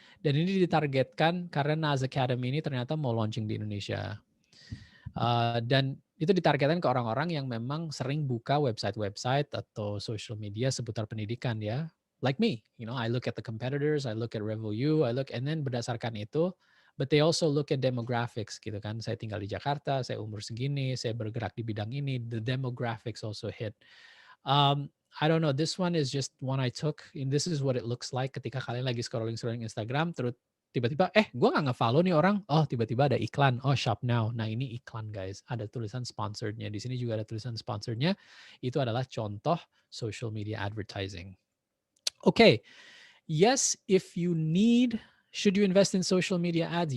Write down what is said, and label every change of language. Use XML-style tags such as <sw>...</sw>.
<id>Dan ini ditargetkan karena Naz Academy ini ternyata mau launching di Indonesia. Dan itu ditargetkan ke orang-orang yang memang sering buka website-website atau social media seputar pendidikan ya.</id> <en>Like me, I look at the competitors, I look at RevoU, and then</en> <id>berdasarkan itu,</id> <en>but they also look at demographics</en> <id>gitu kan. Saya tinggal di Jakarta, saya umur segini, saya bergerak di bidang ini,</id> <en>the demographics also hit. I don't know, this one is just one I took, and this is what it looks like</en> <id>ketika kalian lagi scrolling Instagram, terus tiba-tiba, gue nggak nge-follow nih orang, oh tiba-tiba ada iklan,</id> <en>oh shop now.</en> <id>Nah ini iklan guys, ada tulisan sponsorednya. Di sini juga ada tulisan sponsorednya. Itu adalah contoh social media advertising.</id> <en>Okay, yes, if you need, should you invest in social media ads?</en>